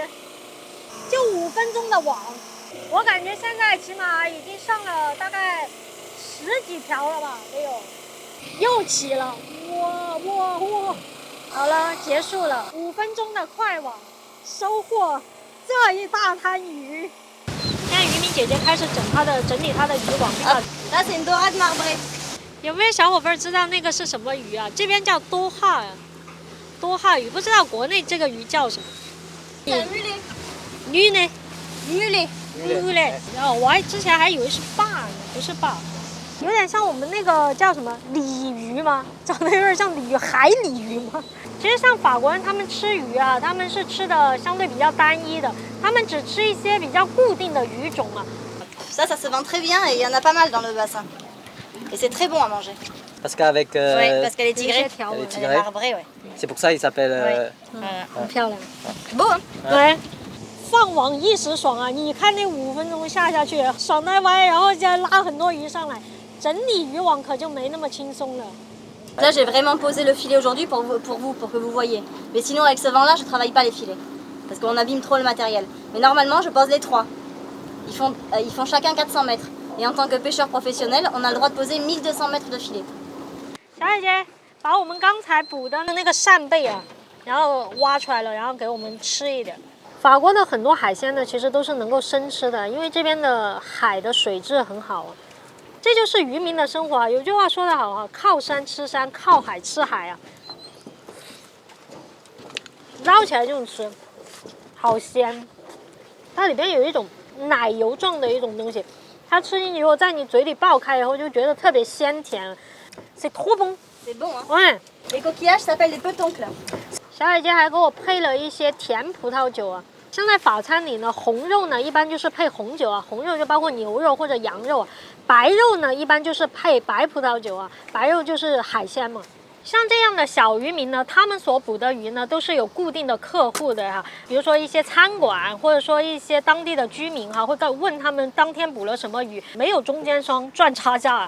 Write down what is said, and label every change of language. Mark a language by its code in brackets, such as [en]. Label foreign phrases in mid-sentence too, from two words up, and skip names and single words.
[zh] 就5分钟的网，我感觉现在起码已经上了大概10几条了吧，得有。又起了，哇！好了，结束了5分钟的快网，收获这一大滩鱼。现在渔民姐姐开始整理她的渔网。 [fr] Là c'est une dorade marbrée。 [zh] 有没有小伙伴知道那个是什么鱼啊？这边叫多哈鱼，不知道国内这个鱼叫什么。鱼呢？鱼嘞！哦，我之前还以为是鲅呢，不是鲅，有点像我们那个叫什么鲤鱼吗？长得有点像鲤鱼，海鲤鱼吗？其实像法国人他们吃鱼啊，他们是吃的相对比较单一的，他们只吃一些比较固定的鱼种啊。 [fr] Ça se vend très bien et il y en a pas mal dans le bassin. Et c'est très bon à manger. Parce qu'avec Oui, parce qu'elle est tigrée. elle est Elle est tigrée. marbrée, ouais. C'est pour ça il s'appelle. [zh] 很漂亮。 [fr] Beau, hein? [zh] 对。放网一时爽啊！你看那5分钟下去，爽歪歪，然后再拉很多鱼上来，整理渔网可就没那么轻松了。 [fr] Là, j'ai vraiment posé le filet aujourd'hui pour que vous voyez. Mais sinon, avec ce vent-là, je travaille pas les filets. Parce qu'on abîme trop le matériel. Mais normalement, je pose les 3. Ils font chacun 400 mètres. Et en tant que pêcheur professionnel, on a le droit de poser 1200 mètres de filet. [zh] 小姐姐，把我们刚才捕的那个扇贝啊，然后挖出来了，然后给我们吃一点。法国的很多海鲜呢，其实都是能够生吃的，因为这边的海的水质很好啊。这就是渔民的生活啊。有句话说得好啊，靠山吃山，靠海吃海啊。捞起来就吃，好鲜。它里边有一种奶油状的一种东西，它吃进去以后，在你嘴里爆开以后，就觉得特别鲜甜。 [fr] C'est trop bon. C'est bon, hein? Ouais. Les coquillages s'appellent des petoncles. [zh] 小姐姐还给我配了一些甜葡萄酒啊。像在法餐里呢，红肉呢一般就是配红酒啊，红肉就包括牛肉或者羊肉啊。白肉呢一般就是配白葡萄酒啊，白肉就是海鲜嘛。像这样的小渔民呢，他们所捕的鱼呢都是有固定的客户的哈，比如说一些餐馆，或者说一些当地的居民哈，会问他们当天捕了什么鱼，没有中间商赚差价。